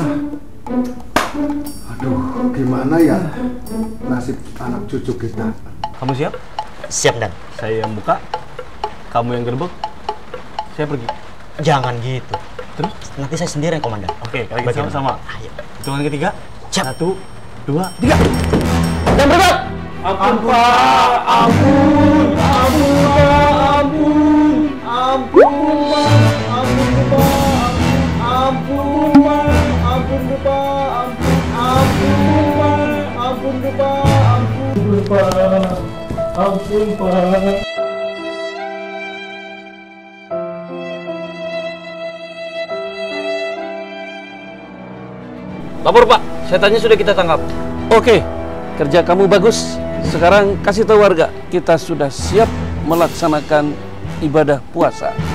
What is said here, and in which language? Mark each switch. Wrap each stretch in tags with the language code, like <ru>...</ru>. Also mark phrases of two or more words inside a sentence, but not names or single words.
<id>Aduh, gimana ya nasib anak cucu kita? Kamu siap? Siap dan. Saya yang buka, kamu yang gerbek, saya pergi. Jangan gitu. Terus? Nanti saya sendiri yang komandan. Oke, kalau gitu sama-sama. Ayo. Hitungan ketiga. Siap. 1, 2, 3. Dan bergerak. Ampun Pak, ampun, ampun Pak, ampun, ampun Pak, ampun Pak, ampun Pak, ampun Pak, ampun Pak, ampun Pak, ampun Pak, ampun Pak. Lapor Pak, setannya sudah kita tangkap. Oke, kerja kamu bagus. Sekarang kasih tahu warga, kita sudah siap melaksanakan ibadah puasa.</id>